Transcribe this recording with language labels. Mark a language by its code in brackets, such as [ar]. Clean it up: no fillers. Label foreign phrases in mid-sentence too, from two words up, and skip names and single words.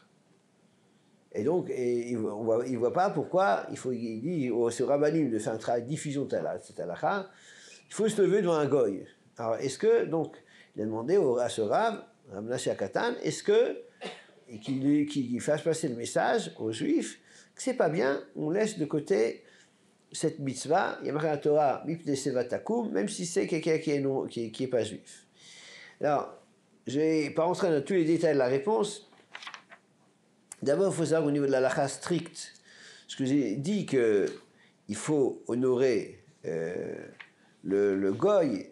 [fr] Et donc, il ne voit pas pourquoi il dit c'est au rabbanim de faire un travail de diffusion de cette halakha, il faut se lever devant un goy. Alors, est-ce que, donc, il a demandé à ce Rav Menashe Katan, est-ce que, et qu'il fasse passer le message aux juifs, que c'est pas bien, on laisse de côté cette mitzvah, il y a marqué dans la Torah, [he] מפני שיבה תקום, [fr] même si c'est quelqu'un qui est pas juif. Alors, je ne vais pas rentrer dans tous les détails de la réponse. D'abord, il faut savoir au niveau de la halakha stricte, ce que j'ai dit qu'il faut honorer le goy.